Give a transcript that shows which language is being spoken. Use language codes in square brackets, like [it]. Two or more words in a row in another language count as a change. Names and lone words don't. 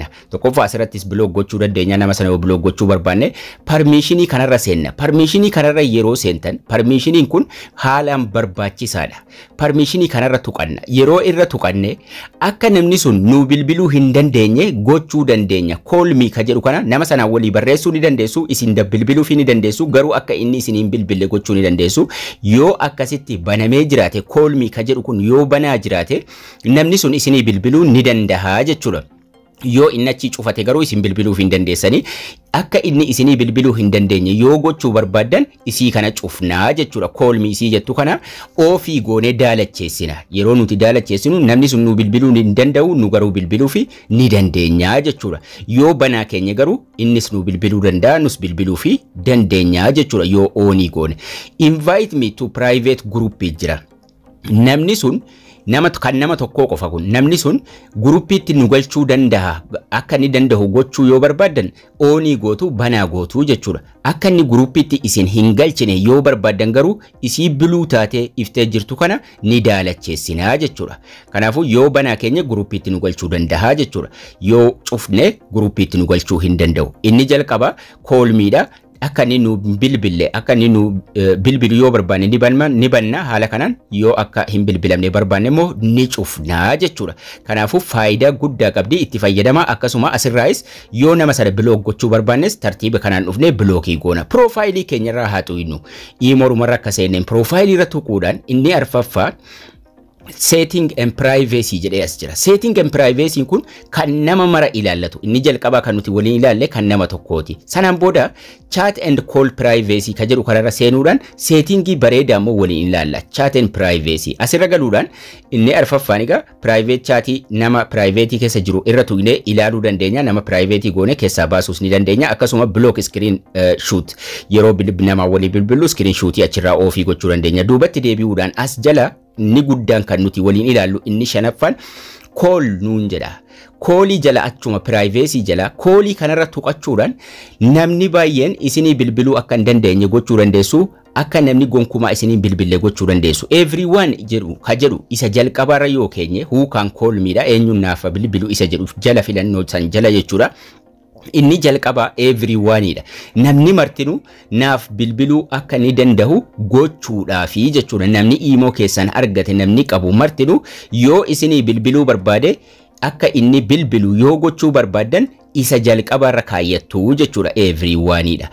[om] Tokkoffaa asirrattis blog gochuu dandeenya nama sana yoo blog gochuu barbaanne permission kanarra seenna. Permission kanarra yeroo seentan permission kun haalaan barbaachisaadha. Permission kanarra tuqanna. Yeroo irra tuqanne akka namni sun nu bilbiluu hin dandeenye gochuu dandeenya. [en] Call me [om] ka jedhu kana nama sana walii barreessuu ni dandeessu isin bilbiluu fi ni dandeessu garuu akka inni isin hin bilbille gochuu ni dandeessu. Yoo akkasitti banamee jiraate [en] call me [om] ka jedhu kun yoo banaa jiraate namni sun isinii bilbiluu ni danda'a jechuudha. Yoo inni achi cufate garuu isin bilbiluu hin dandeessanii akka inni isinii bilbiluu hin dandeenye yoo gochuu barbaadan isii kana cufnaa jechuudha. [en] Call me [om] isii jettu kana ofii goonee daalacheessina. Yeroo nuti daalacheessinu namni sun nu bilbiluu hin danda'u nu garuu bilbiluu fi ni dandeenya jechuudha. Yoo banaa keenya garuu innis nu bilbiluu danda'a nus bilbiluu fi dandeenya jechuudha yoo onii goone. [en] Invite me to private group jira. [om] Namni sun nama tokko qofa kun namni sun gruppiitti nu galchuu danda'a akka ni danda'u gochuu yoo barbaadan onii gootu banaa gootu jechuudha. Akka ni gruppiitti isin hin galchine yoo barbaadan garuu isii biluu taate iftee jirtu kana ni daalacheessinaa jechuudha. Kanaafuu yoo banaa keenya gruppiitti nu galchuu danda'a jechuudha. Yoo cufne gruppiitti nu galchuu hin danda'u. Inni jalqaba [en] call me [om] dha. Akka ni nu bilbille akka ni nu bilbilu yoo barbaanne ni banna haala kanaan yoo akka hin bilbilamne barbaanne immoo ni cufnaa jechuudha. Kanaafuu faayidaa guddaa qabdi itti fayyadama. Akkasuma asirraayis yoo nama sana block gochuu barbaannes tartiiba kanaan dhufne blockii goona. Profaayilii keenyarraa haa tuqnu. Imorumarra akka seenneen profaayilii irra tuquudhaan inni arfaffaa [en] setting and privacy [om] jedhee as jira. [en] Setting and privacy [om] kun kan nama mara ilaallatu. Inni jalqabaa kan nuti waliin ilaalle kan nama tokkooti. Sanaan booda [en] chat and call privacy [om] ka jedhu kanarra seenuudhaan settingii bareedaa immoo waliin ilaalla. [en] Chat and privacy [om] asirra galuudhaan inni arfaffaan egaa private chatii nama private keessa jiru irra tuqnee ilaaluu dandeenya. Nama private goone keessaa baasuus ni dandeenya. Akkasuma [en] block screen shoot [om] yeroo nama walii bilbilu [en] screen shootii [om] achirraa ofii gochuu dandeenya. Duubatti deebi'uudhaan as jala ni guddaan kan nuti waliin ilaallu inni shanaffaan call nuun jedha. Koolii jala achuma privacy jala koolii kanarra tuqachuudhaan namni baay'een isinii bilbiluu akka hin dandeenye gochuu dandeessu. Akka namni gonkumaa isinii bilbilee gochuu dandeessu. Everyone jedhu isa jalqabaarra yoo keenye [en] who can call me [om] dha eenyuun naaf bilbilu isa jedhu jala filannoo san jala jechuudha. Inni jalqaba everyone dha. Namni martinu naaf bilbiluu akka ni danda'u gochuudhaafi jechuudha. Namni email keessan argate namni qabu martinu yoo isinii bilbiluu barbaade akka inni bilbilu yoo gochuu barbaadan isa jalqabaarra kaayyattu jechuudha everyone dha.